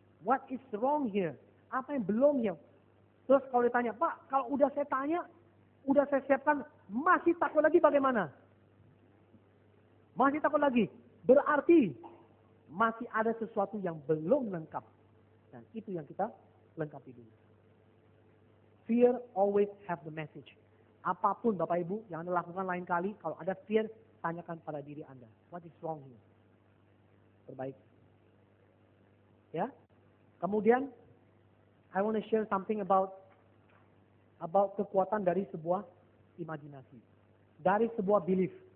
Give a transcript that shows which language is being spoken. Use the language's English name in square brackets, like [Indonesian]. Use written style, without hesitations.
[English] What is wrong here? [Indonesian] Apa yang belum here? Terus kalau ditanya, Pak, kalau udah saya tanya, udah saya siapkan, masih takut lagi bagaimana? Masih takut lagi. Berarti masih ada sesuatu yang belum lengkap. Dan itu yang kita lengkapi dulu. [English] Fear always have the message. [Indonesian] Apapun Bapak Ibu yang Anda lakukan lain kali, kalau ada fear, tanyakan pada diri Anda. [English] What is wrong here? [Indonesian] Perbaiki. Ya. Kemudian, [English] I want to share something about [Indonesian] kekuatan dari sebuah imajinasi. Dari sebuah belief.